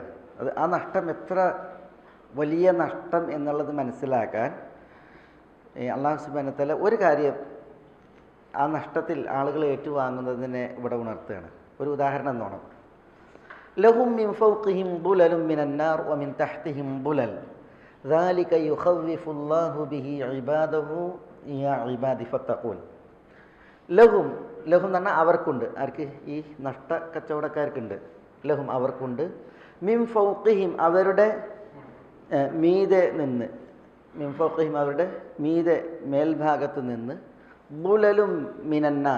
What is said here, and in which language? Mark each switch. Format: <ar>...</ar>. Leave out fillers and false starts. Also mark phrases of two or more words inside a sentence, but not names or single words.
<ml>അത് ആ നഷ്ടം എത്ര വലിയ നഷ്ടം എന്നുള്ളത് മനസ്സിലാക്കാൻ</ml> <ar>الله سبحانه وتعالى</ar> <ml>ഒരു കാര്യം ആ നഷ്ടത്തിൽ ആളുകൾ ഏറ്റുവാങ്ങുന്നതിനെ ഇവിടെ ഉണർത്തുകയാണ്. ഒരു ഉദാഹരണം എന്നോണം,</ml> <ar>لهم من فوقهم ظلل من النار ومن تحتهم ظلل ذلك يخوف الله به عباده يا عبادي فاتقون.</ar> <ml>ലഹും എന്ന് പറഞ്ഞാൽ അവർക്കുണ്ട്. ആർക്ക്? ഈ നഷ്ട കച്ചവടക്കാർക്കുണ്ട്. ലഹും അവർക്കുണ്ട്.</ml> <ar>من فوقهم</ar> <ml>അവരുടെ മീതെ നിന്ന്,</ml> <ar>من فوقهم</ar> <ml>അവരുടെ മീതെ മേൽഭാഗത്ത് നിന്ന്,</ml> <ar>ظلل من النار.</ar>